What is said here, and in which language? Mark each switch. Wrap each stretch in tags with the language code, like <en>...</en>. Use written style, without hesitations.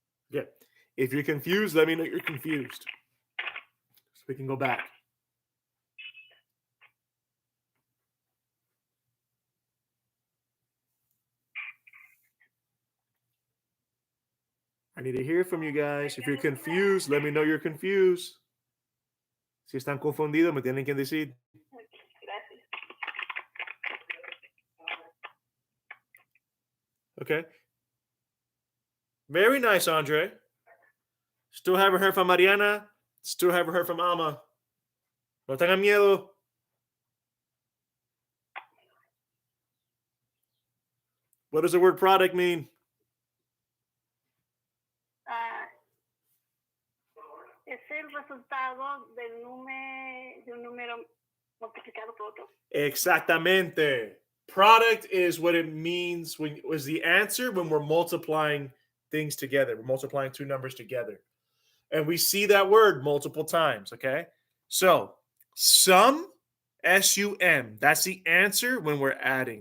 <en>Yeah. If you're confused, let me know you're confused. So we can go back. I need to hear from you guys. If you're confused, let me know you're confused.</en> <es>Si están confundidos, me tienen que decir. Gracias.</es> <en>Okay. Very nice, Andre. Still haven't heard from Mariana. Still haven't heard from Ama.</en> <es>No tengan miedo.</es> <en>What does the word product mean?</en> <es>Es el resultado de un número multiplicado por otro. Exactamente.</es> <en>Product is what it means when was the answer when we're multiplying things together. We're multiplying two numbers together. And we see that word multiple times, okay? So, sum, S-U-M, that's the answer when we're adding.</en>